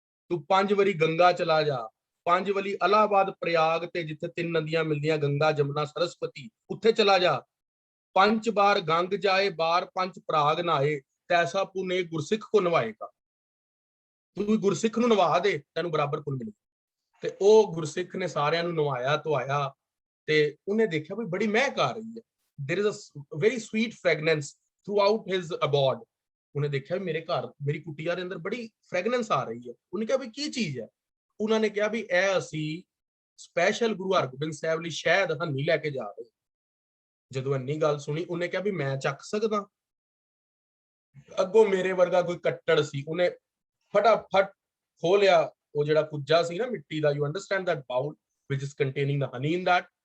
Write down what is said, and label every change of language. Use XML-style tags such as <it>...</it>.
<pa>ਤੂੰ 5 ਵਾਰੀ ਗੰਗਾ ਚਲਾ ਜਾ, 5 ਵਾਰੀ ਇਲਾਹਾਬਾਦ ਪ੍ਰਯਾਗ ਤੇ ਜਿੱਥੇ 3 ਨਦੀਆਂ ਮਿਲਦੀਆਂ, ਗੰਗਾ ਜਮਨਾ ਸਰਸਵਤੀ, ਉੱਥੇ ਚਲਾ ਜਾ। 5 ਬਾਰ ਗੰਗ ਜਾਏ ਬਾਰ, ਪੰਜ ਪ੍ਰਾਗ ਨਹਾਏ, ਤੈਸਾ ਪੁਨੇਕ ਗੁਰਸਿੱਖ ਕੋ ਨਵਾਏਗਾ। ਤੂੰ ਗੁਰਸਿੱਖ ਨੂੰ ਨਵਾ ਦੇ, ਤੈਨੂੰ ਬਰਾਬਰ ਪੁੰਨ ਮਿਲੇ। ਤੇ ਉਹ ਗੁਰਸਿੱਖ ਨੇ ਸਾਰਿਆਂ ਨੂੰ ਨਵਾਇਆ ਧਵਾਇਆ ਤੇ ਉਹਨੇ ਦੇਖਿਆ ਵੀ ਬੜੀ ਮਹਿਕ ਆ ਰਹੀ ਹੈ।</pa> <en>there is a very sweet fragrance throughout his abode.</en> <pa>ਉਹਨੇ ਦੇਖਿਆ ਵੀ ਮੇਰੇ ਘਰ, ਮੇਰੀ ਕੁਟੀਆ ਦੇ ਅੰਦਰ ਬੜੀ ਫ੍ਰੈਗਨੈਂਸ ਆ ਰਹੀ ਹੈ। ਉਹਨੇ ਕਿਹਾ ਵੀ ਕੀ ਚੀਜ਼ ਹੈ? ਉਹਨਾਂ ਨੇ ਕਿਹਾ ਵੀ ਇਹ ਅਸੀਂ ਸਪੈਸ਼ਲ ਗੁਰੂ ਹਰਗੋਬਿੰਦ ਸਾਹਿਬ ਲਈ ਸ਼ਹਿਦ ਹੰਨੀ ਲੈ ਕੇ ਜਾ ਰਹੇ। ਜਦੋਂ ਇੰਨੀ ਗੱਲ ਸੁਣੀ, ਉਹਨੇ ਕਿਹਾ ਵੀ ਮੈਂ ਚੱਕ ਸਕਦਾ? ਅੱਗੋਂ ਮੇਰੇ ਵਰਗਾ ਕੋਈ ਕੱਟੜ ਸੀ, ਉਹਨੇ ਫਟਾਫਟ ਖੋਲਿਆ ਉਹ ਜਿਹੜਾ ਕੁੱਜਾ ਸੀ ਨਾ ਮਿੱਟੀ ਦਾ,</pa> <en>You understand that bowl which is containing the honey in that.</en>